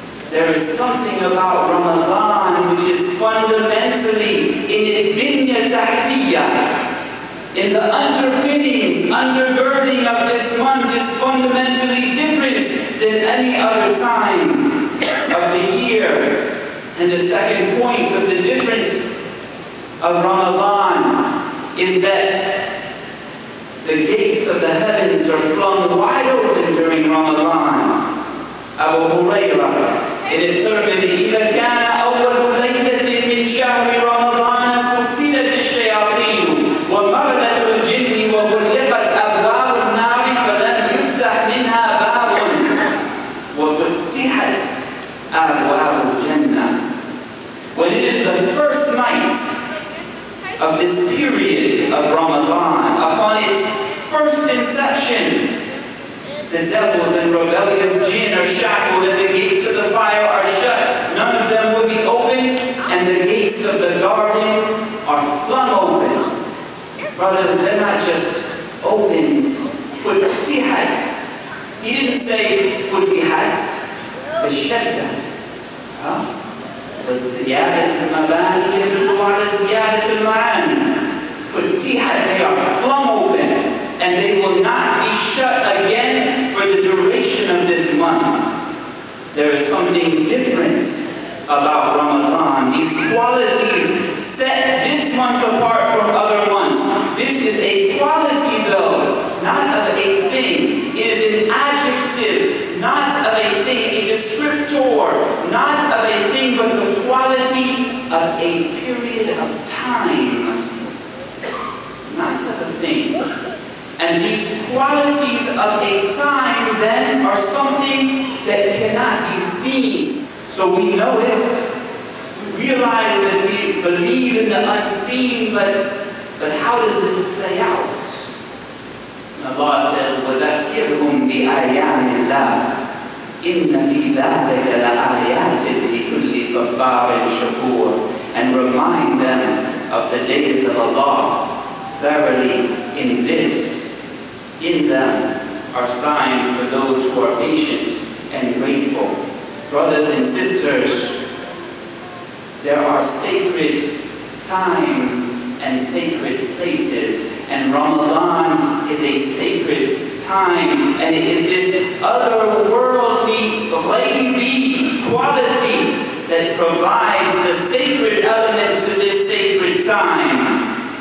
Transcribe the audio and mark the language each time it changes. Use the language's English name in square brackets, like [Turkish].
[English] There is something about Ramadan which is fundamentally in its binya tahtiyah, in the underpinnings, undergirding of this month is fundamentally different than any other time of the year. And the second point of the difference of Ramadan is that the gates of the heavens are flung wide open during Ramadan. [Arabic] Abu Hurairah, in الترمذي إذا كان أول ليلة من شهر رمضان سفلت الشياطين ومرضت الجن وغلقت أبواب النار فلم يفتح منها باب وفتحت أبواب الجنة. [English] When it is the first night of this period of Ramadan, upon its first inception, the devils and rebellious jinn are shackled and the gates of the fire are shut. None of them will be opened and the gates of the garden are flung open. Brothers, they're not just opened. Futihat. He didn't say futihat. B'shadda. [Arabic] وزيادة المباني يدل على زيادة المعاني. [English] فتحت, they are flung open, and they will not be shut again for the duration of this month. There is something different about Ramadan. These qualities set this month apart from other months. This is a quality, though, not of a thing. It is an adjective, not of a thing, a descriptor, not of a thing, but the quality of a period of time. Not of a thing. And these qualities of a time, then, are something that cannot be seen. So we know it, we realize that we believe in the unseen, but how does this play out? And Allah says, [Arabic] وَذَكِّرْهُمْ بِآيَاتِ اللَّهِ إِنَّ فِي ذَلِكَ لَآيَاتٍ لِكُلِّ صَبَّارٍ شَكُورٍ. [English] And remind them of the days of Allah. Verily, in them are signs for those who are patient and grateful. Brothers and sisters, there are sacred times and sacred places, and Ramadan is a sacred time, and it is this otherworldly, ghaibi quality that provides the sacred element to this sacred time.